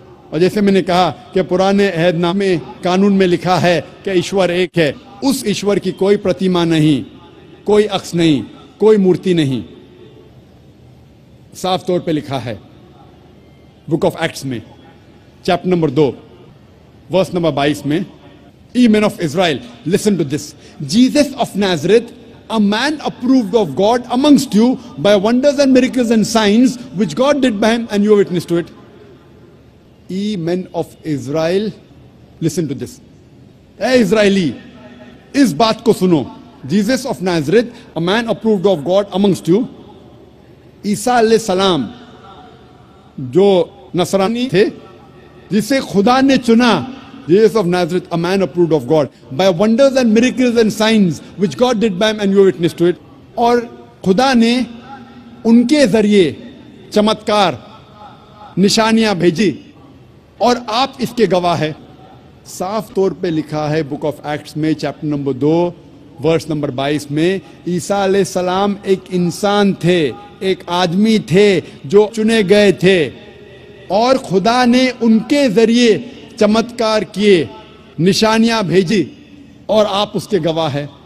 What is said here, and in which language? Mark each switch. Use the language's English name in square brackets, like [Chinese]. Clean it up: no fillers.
[Urdu] اور جیسے میں نے کہا کہ پرانے عہد نامے قانون میں لکھا ہے کہ ایشور ایک ہے, اس ایشور کی کوئی پرتیما نہیں, کوئی عکس نہیں, کوئی مورتی نہیں. صاف طور پہ لکھا ہے بک آف ایکٹس میں چیپٹر نمبر 2 ورس نمبر 22 میں, [English] Ye men of Israel, listen to this. Jesus of Nazareth, a man approved of God amongst you by wonders and miracles and signs which God did by him, and you are witness to it. Ye men of Israel, listen to this. Hey Israeli, [Urdu] اس بات کو سنو. [English] Jesus of Nazareth, a man approved of God amongst you. [Urdu] عیسیٰ علیہ السلام جو نصرانی تھے جسے خدا نے چنا, [English] Jesus of Nazareth, a man approved of God by wonders and miracles and signs which God did by him, and you are witness to it. [Urdu] اور خدا نے ان کے ذریعے چمتکار نشانیاں بھیجی اور آپ اس کے گواہ ہیں. صاف طور پہ لکھا ہے بک آف ایکٹس میں چیپٹر نمبر 2 ورس نمبر 22 میں, عیسیٰ علیہ السلام ایک انسان تھے, ایک آدمی تھے جو چنے گئے تھے, اور خدا نے ان کے ذریعے چمتکار کیے, نشانیاں بھیجی, اور آپ اس کے گواہ ہیں.